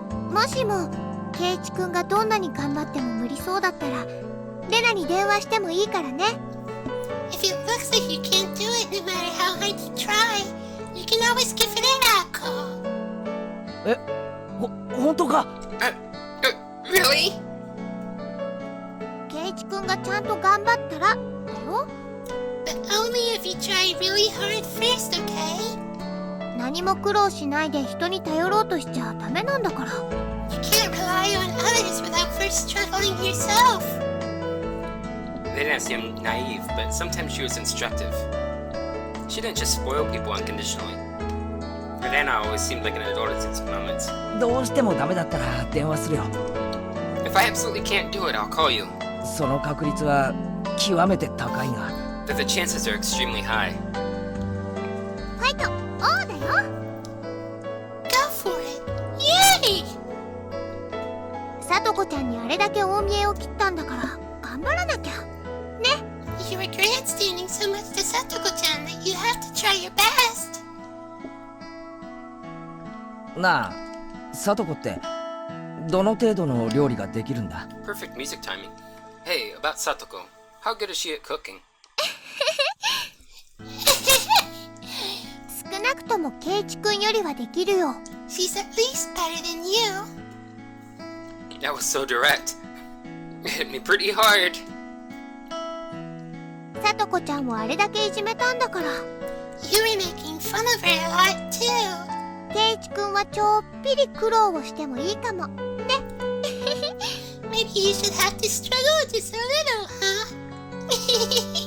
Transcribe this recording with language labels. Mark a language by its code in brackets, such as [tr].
[ja] もしもケイチくんがどんなに頑張っても無理そうだったらレナに電話してもいいからね。 [en] If it looks like you can't do it no matter how hard you try, you can always give it a call. [ja] 本当か？ [en] Really? [ja] ケイチくんがちゃんと頑張ったらだよ。 [en] But only if you try really hard first, okay? [ja] 何も苦労しないで人に頼ろうとしちゃダメなんだから。 [en] You can't rely on others without first struggling yourself. Lena seemed naive, but sometimes she was instructive. She didn't just spoil people unconditionally. Lena always seemed like an adult at these moments. [ja] どうしてもダメだったら電話するよ。 [en] If I absolutely can't do it, I'll call you. [ja] その確率は極めて高いが。 [en] But the chances are extremely high. [ja] ファイトオーだよ。 [en] Go for it. Yay! [ja] さとこちゃんにあれだけ大見栄を切ったんだから頑張らなきゃ。 [en] You were grandstanding so much to Satoko-chan that you have to try your best. [ja] なあ、サトコってどの程度の料理ができるんだ？ [en] Perfect music timing. Hey, about Satoko. How good is she at cooking? [ja] 少なくともケイチくんよりはできるよ。 [en] She's at least better than you. That was so direct. It hit me pretty hard. [ja] さとこちゃんをあれだけいじめたんだから。 [en] You were making fun of her a lot too. [ja] ケイチくんはちょっぴり苦労をしてもいいかも。 [en] Maybe you should have to struggle just a little, huh?